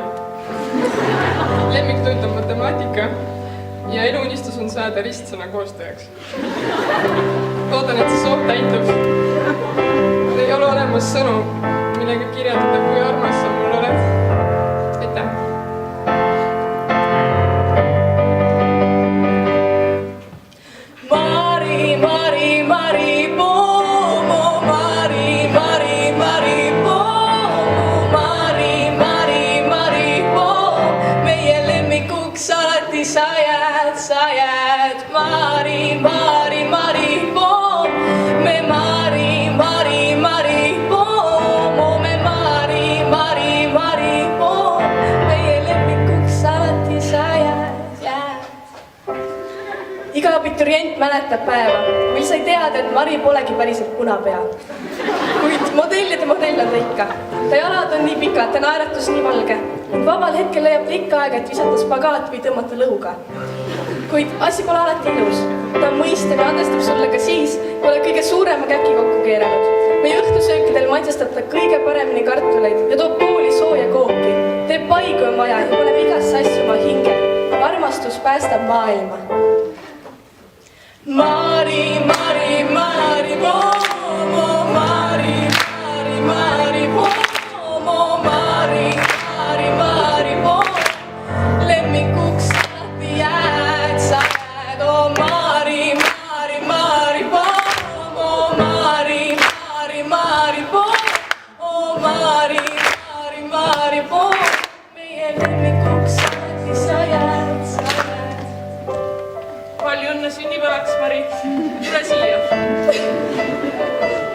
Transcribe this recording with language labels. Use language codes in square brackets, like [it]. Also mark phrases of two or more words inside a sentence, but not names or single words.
[et] Lemmiktoit on matemaatika ja eluunistus on saada ristsõna koostajaks. Loodan, et see soov täitub. Ei ole olemas sõnu, millega kirjeldada, kui armas sa mul oled. Aitäh! Mari, Mari, Mari, Pomo, Mari, Mari, Mari, Pomo, Mari, Mari, Mari, Pomo, meie lemmikuks alati sa jääd, Mari, Mari, Mari, Pomo, me Mari, Mari, Mari, Pomo, me Mari, Mari, Mari, Pomo, meie lemmikuks alati sa jääd. Iga abiturient mäletab päeva, mil sai teada, et Mari polegi päriselt punapea. Kuid modellide modell on ta ikka. Ta jalad on nii pikad, ta naeratus nii valge. Vabal hetkel leiab ta ikka aega, et visata spagaat või tõmmata lõuga. Kuid asi pole alati ilus. Ta on mõistev ja andestab sulle ka siis, kui oled kõige suurema käki kokku keeranud. Meie õhtusöökidel maitsestab ta kõige paremini kartuleid ja toob kooli sooja kooki. Teeb pai, kui on vaja ja paneb igasse asju oma hinge. Armastus päästab maailma. Mari, Mari, Mari, Pomo, Mari, Mari, Mari, Pomo, Mari, Mari, Mari, Pomo, lemmikuks alati jääd, sa jääd, oh Mari, Mari, Mari, Pomo, Mari, Mari, Mari, Pomo, oh Mari, Mari, Mari, Pomo, meie lemmikuks alati sa jääd. Palju õnne sünnipäevaks, Mari. Tule siia.